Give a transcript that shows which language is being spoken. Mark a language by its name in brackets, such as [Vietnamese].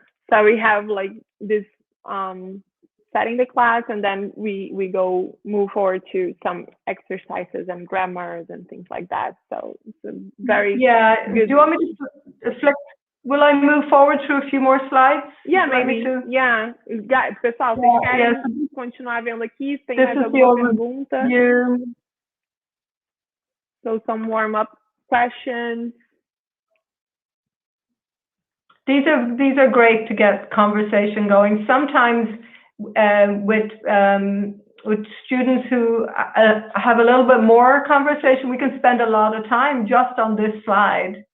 [English] we have like this setting the class, and then we move forward to some exercises and grammars and things like that. So it's a very good. Do you want me to flip? Will I move forward through a few more slides? Yeah, maybe. Yeah. [Portuguese] Pessoal, vocês querem continuar vendo aqui? Tem mais alguma pergunta? [English] So some warm-up questions. These are great to get conversation going. Sometimes with students who have a little bit more conversation, we can spend a lot of time just on this slide.